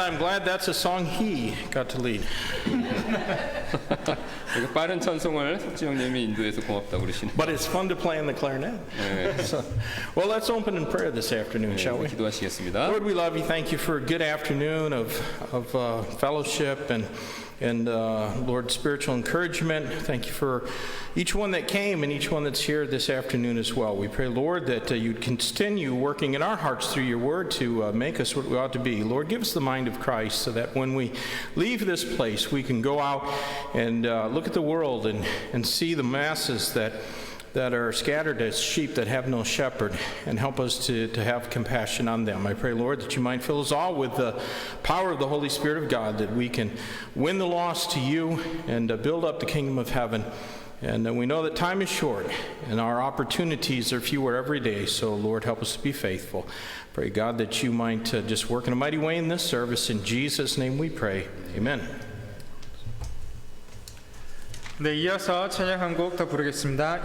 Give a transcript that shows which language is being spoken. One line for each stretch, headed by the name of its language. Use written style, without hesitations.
English: I'm glad that's a song he got to lead.
Korean: 이렇게 빠른 찬송을 석지영님이 인도해서 고맙다고 그러시네요.
English: But it's fun to play on the clarinet. So, well, let's open in prayer this afternoon, shall we?
Korean: 기도하시겠습니다.
English: Lord, we love you. Thank you for a good afternoon of fellowship and Lord, spiritual encouragement. Thank you for each one that came and each one that's here this afternoon as well. We pray, Lord, that you'd continue working in our hearts through your word to make us what we ought to be. Lord, give us the mind of Christ so that when we leave this place, we can go out and look at the world and see the masses that are scattered as sheep that have no shepherd, and help us to have compassion on them. I pray, Lord, that you might fill us all with the power of the Holy Spirit of God, that we can win the lost to you and build up the kingdom of heaven. And we know that time is short and our opportunities are fewer every day, so Lord, help us to be faithful. Pray, God, that you might just work in a mighty way in this service. In Jesus' name we pray. Amen.
Korean: 네, 이어서 찬양 한 곡 더 부르겠습니다.